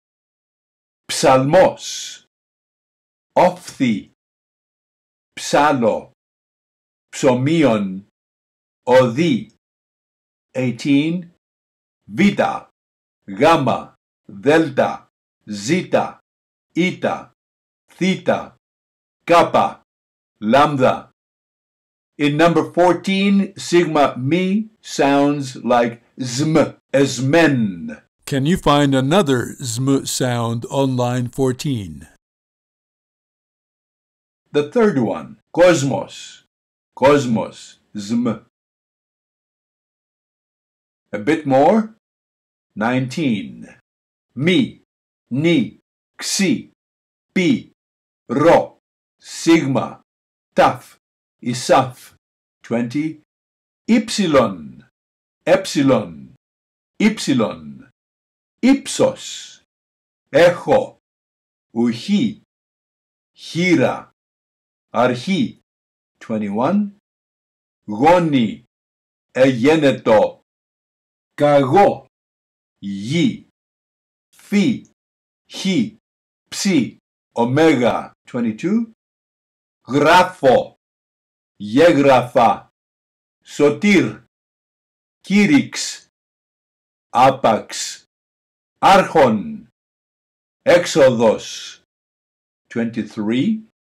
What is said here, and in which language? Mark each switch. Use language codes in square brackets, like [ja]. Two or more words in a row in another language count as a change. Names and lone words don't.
[el] ψαλμός, όφθη, ψάλο, ψωμίον, οδή, 18, β, γάμα, δέλτα, ζήτα, ήτα, θήτα, κάπα, λάμδα. [en] In number 14, [el] σίγμα μι [en] sounds like zm, esmen. Can you find another zm sound on line 14? The third one, cosmos, cosmos, zm. A bit more, 19, [el] μι, νι, ξι, πι, ρο, σίγμα, ταυ, isaf, 20, ύψιλον, έψιλον, ύψιλον, ύψος, έχω, ουχή, χείρα, αρχή, 21, γόνι, εγένετο, καγό, γη, φύ, χ, ψ, ωμέγα, 22, γράφω, γέγραφα, σωτήρ, κήρυξ, άπαξ, άρχον, έξοδος, 23,